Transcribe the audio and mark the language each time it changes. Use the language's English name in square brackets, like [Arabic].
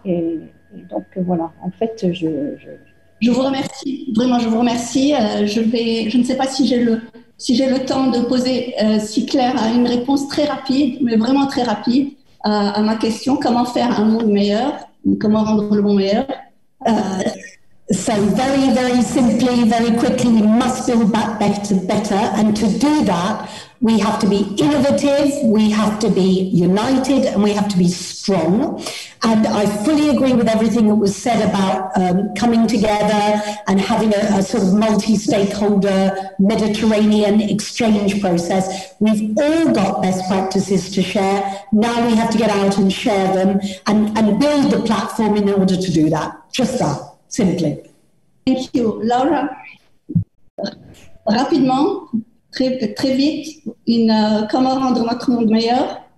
[French] Et donc, voilà, en fait, je vous remercie, vraiment, je vous remercie. Je ne sais pas si j'ai le temps de poser, si Claire a une réponse très rapide, mais vraiment très rapide, à ma question. Comment faire un monde meilleur? Comment rendre le monde meilleur? [English] So very, very simply, very quickly, we must build back better. And to do that, we have to be innovative, we have to be united, and we have to be strong. And I fully agree with everything that was said about coming together and having a sort of multi-stakeholder Mediterranean exchange process. We've all got best practices to share. Now we have to get out and share them and build the platform in order to do that. Just that. Simply. Thank you. [French] Laura, rapidement, très vite, comment rendre notre monde meilleur?